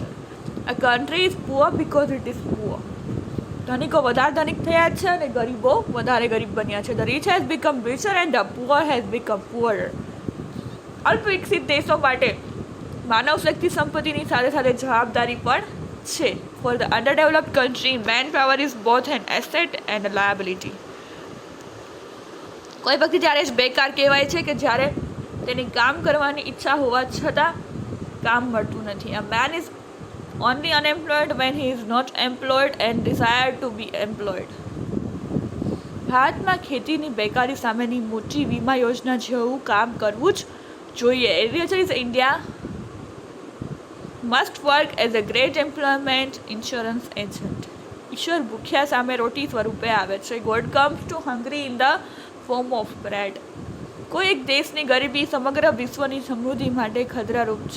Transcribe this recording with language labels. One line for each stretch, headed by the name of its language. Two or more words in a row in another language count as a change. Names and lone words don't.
English: a country is poor because it is poor.
Gujarati: ધનિકો વધારે ધનિક થયા છે અને ગરીબો વધારે ગરીબ બન્યા છે.
English: the rich has become richer and the poor has become poor.
Gujarati: અલ્પ વિકસિત દેશો માટે માનવ શક્તિ સંપત્તિની સાથે સાથે જવાબદારી પણ છે.
English: For the underdeveloped country, manpower is both an asset and a liability.
Gujarati: કોઈ વ્યક્તિ ત્યારે જ બેકાર કહેવાય છે કે જ્યારે તેની કામ કરવાની ઈચ્છા હોવા છતાં કામ મળતું નથી.
English: A man is only unemployed when he is not employed and desire to be employed.
Gujarati: ભારતમાં ખેતીની બેકારી સામેની મોટી વીમા યોજના જેવું કામ કરવું જ જોઈએ.
English: agriculture is India must work as a great employment insurance agent.
Gujarati: ઈશ્વર ભૂખ્યા સામે રોટી સ્વરૂપે આવે છે.
English: God comes to hungry in the form of bread.
Gujarati: કોઈ એક દેશની ગરીબી સમગ્ર વિશ્વની સમૃદ્ધિ માટે ખતરારૂપ છે.